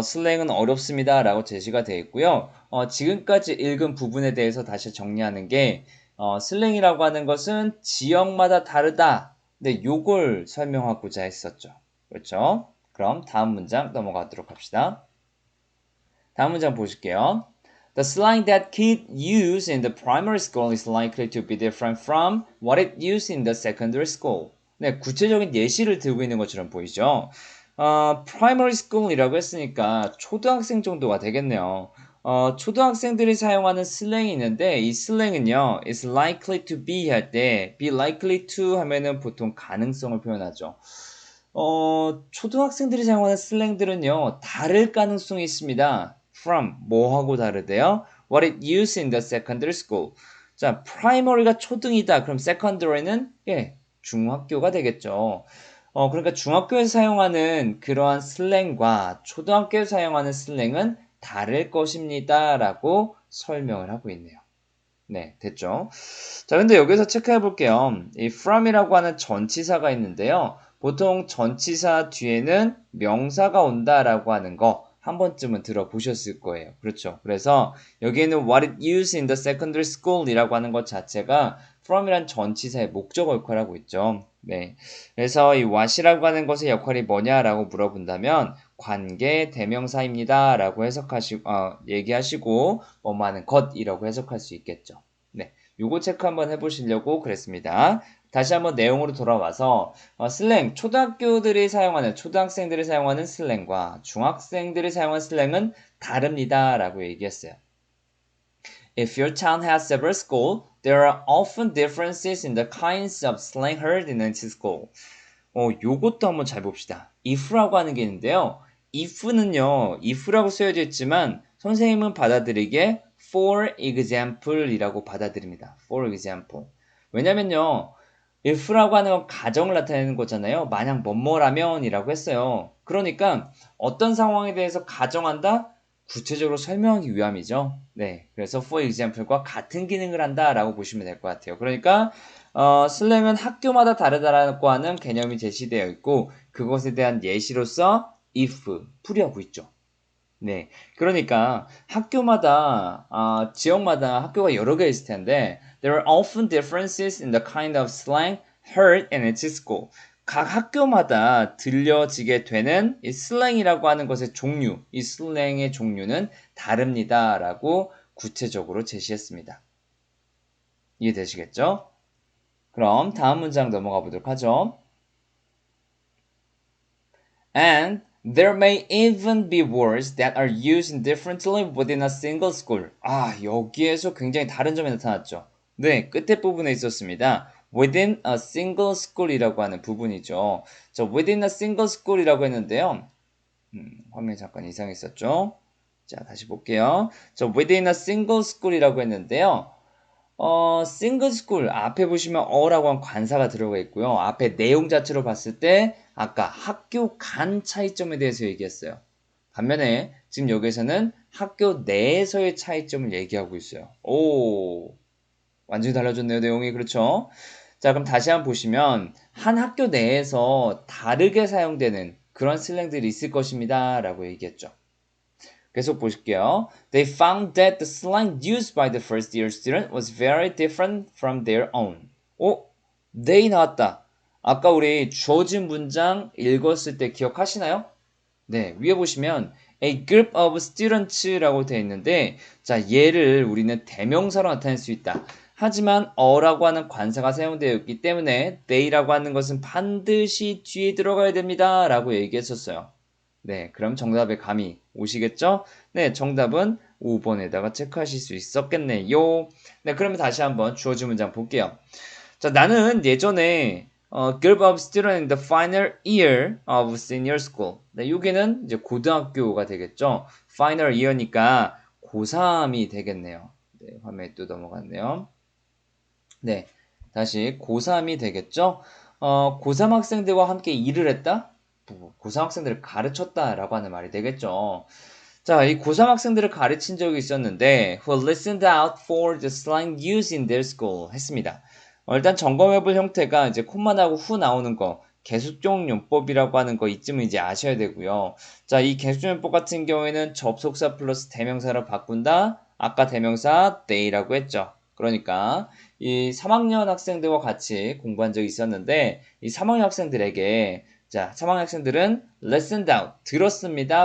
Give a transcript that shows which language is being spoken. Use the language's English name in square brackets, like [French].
[Korean] 슬랭은 어렵습니다. 라고 제시가 되어 있고요. 지금까지 읽은 부분에 대해서 다시 정리하는 게 슬랭이라고 하는 것은 지역마다 다르다. 네, 요걸 설명하고자 했었죠. 그렇죠? 그럼 다음 문장 넘어가도록 합시다. 다음 문장 보실게요. [English] The slang that kids use in the primary school is likely to be different from what it used in the secondary school. [Korean] 네, 구체적인 예시를 들고 있는 것처럼 보이죠? primary school이라고 했으니까 초등학생 정도가 되겠네요. 초등학생들이 사용하는 슬랭이 있는데 이 슬랭은요, [English] is likely to be [Korean] 할 때 [English] be likely to [Korean] 하면은 보통 가능성을 표현하죠. 초등학생들이 사용하는 슬랭들은요, 다를 가능성이 있습니다. from 뭐하고 다르대요? [English] What it used in the secondary school. [Korean] 자, primary가 초등이다. 그럼 secondary는 예, 중학교가 되겠죠. 그러니까 중학교에서 사용하는 그러한 슬랭과 초등학교에서 사용하는 슬랭은 다를 것입니다. 라고 설명을 하고 있네요. 네, 됐죠? 자, 근데 여기서 체크해 볼게요. 이 from이라고 하는 전치사가 있는데요. 보통 전치사 뒤에는 명사가 온다라고 하는 거 한 번쯤은 들어보셨을 거예요. 그렇죠? 그래서 여기에는 [English] what it used in the secondary school [Korean] 이라고 하는 것 자체가 from이란 전치사의 목적어 역할을 하고 있죠. 네. 그래서 이 what이라고 하는 것의 역할이 뭐냐라고 물어본다면 관계 대명사입니다. 라고 얘기하시고 뭐뭐 하는 것이라고 해석할 수 있겠죠. 네. 요거 체크 한번 해보시려고 그랬습니다. 다시 한번 내용으로 돌아와서 슬랭, 초등학생들이 사용하는 슬랭과 중학생들이 사용하는 슬랭은 다릅니다. 라고 얘기했어요. [English] If your town has several schools, there are often differences in the kinds of slang heard in each school. [Korean] 요것도 한번 잘 봅시다. if라고 하는 게 있는데요. if라고 쓰여져 있지만 선생님은 받아들이기에 [English] for example [Korean] 이라고 받아들입니다. [English] for example. 왜냐면요. [Korean] if라고 하는 건 가정을 나타내는 거잖아요. 만약 뭐뭐라면 이라고 했어요. 그러니까 어떤 상황에 대해서 가정한다? 구체적으로 설명하기 위함이죠. 네. 그래서 [English] for example [Korean] 과 같은 기능을 한다라고 보시면 될 것 같아요. 그러니까 슬랭은 학교마다 다르다라고 하는 개념이 제시되어 있고 그것에 대한 예시로서 if 풀이하고 있죠. 네, 그러니까 학교마다 지역마다 학교가 여러 개 있을 텐데 [English] there are often differences in the kind of slang heard in each school. [Korean] 각 학교마다 들려지게 되는 이 슬랭이라고 하는 것의 종류, 이 슬랭의 종류는 다릅니다라고 구체적으로 제시했습니다. 이해되시겠죠? 그럼 다음 문장 넘어가 보도록 하죠. [English] And there may even be words that are used differently within a single school. [Korean] 여기에서 굉장히 다른 점이 나타났죠. 네, 끝에 부분에 있었습니다. [English] within a single school [Korean] 이라고 하는 부분이죠. 저 [English] within a single school [Korean] 이라고 했는데요. 화면이 잠깐 이상했었죠. 자, 다시 볼게요. 저 [English] within a single school [Korean] 이라고 했는데요. 싱글 스쿨 앞에 보시면 어라고 한 관사가 들어가 있고요. 앞에 내용 자체로 봤을 때 아까 학교 간 차이점에 대해서 얘기했어요. 반면에 지금 여기에서는 학교 내에서의 차이점을 얘기하고 있어요. 오, 완전히 달라졌네요. 내용이. 그렇죠? 자, 그럼 다시 한번 보시면 한 학교 내에서 다르게 사용되는 그런 슬랭들이 있을 것입니다. 라고 얘기했죠. 계속 보실게요. [English] They found that the slang used by the first year student was very different from their own. [Korean] they 나왔다. 아까 우리 주어진 문장 읽었을 때 기억하시나요? 네, 위에 보시면 [English] a group of students [Korean] 라고 되어 있는데 자, 얘를 우리는 대명사로 나타낼 수 있다. 하지만 어라고 하는 관사가 사용되어 있기 때문에 they라고 하는 것은 반드시 뒤에 들어가야 됩니다. 라고 얘기했었어요. 네, 그럼 정답에 감이 오시겠죠? 네, 정답은 5번에다가 체크하실 수 있었겠네요. 네, 그러면 다시 한번 주어진 문장 볼게요. 자, 나는 예전에 [English] group of students in the final year of senior school. [Korean] 네, 여기는 이제 고등학교가 되겠죠. [English] final year [Korean] 니까 고3이 되겠네요. 네, 화면에 또 넘어갔네요. 네, 다시 고3이 되겠죠. 고3 학생들과 함께 일을 했다? 고3 학생들을 가르쳤다라고 하는 말이 되겠죠. 자, 이 고3 학생들을 가르친 적이 있었는데 [English] who listened out for the slang used in their school [Korean] 했습니다. 일단 점검해볼 형태가 이제 콤마 나고 후 나오는 거 계속적 용법이라고 하는 거 이쯤은 이제 아셔야 되고요. 자, 이 계속적 용법 같은 경우에는 접속사 플러스 대명사로 바꾼다. 아까 대명사 they라고 했죠. 그러니까 이 3학년 학생들과 같이 공부한 적이 있었는데 이 3학년 학생들에게 자, 3학년 학생들은 [English] listened out, [Korean] 들었습니다.